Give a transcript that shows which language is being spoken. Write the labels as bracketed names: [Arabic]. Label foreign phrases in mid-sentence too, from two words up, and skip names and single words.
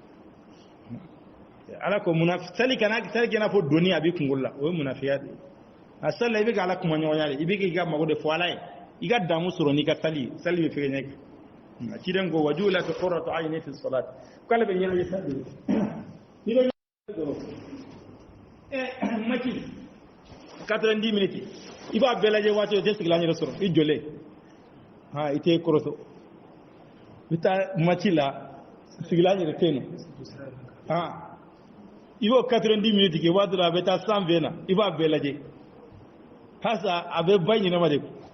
[Bambara] ala ko sali kana fo doni a bɛ kunkolo la o ye munafiya de ye a sali la i bɛ ka ala kuma ɲɔgɔnya de i bɛ k'i ka mago de fɔ ala ye i ka damu sɔrɔ n'i ka sali bɛ fɛ ɲɛ kɛ ciden ko [Arabic] وَجُعِلَتْ قُرَّةُ عَيْنِي فِي الصَّلَاةِ [Bambara] k'ale bɛ ɲɛnajɛ sali ni bɛ maki 90 minutes i b'a bɛɛ lajɛ waati o tɛ sigilan yɛrɛ sɔrɔ i jɔlen i tɛ kɔrɔtɔ i bɛ taa maki la sigilan yɛrɛ tɛ yen nɔ i b'o 90 minutes kɛ waati dɔ a bɛ taa 120 na i b'a bɛɛ lajɛ hasa a bɛ ba ɲinama de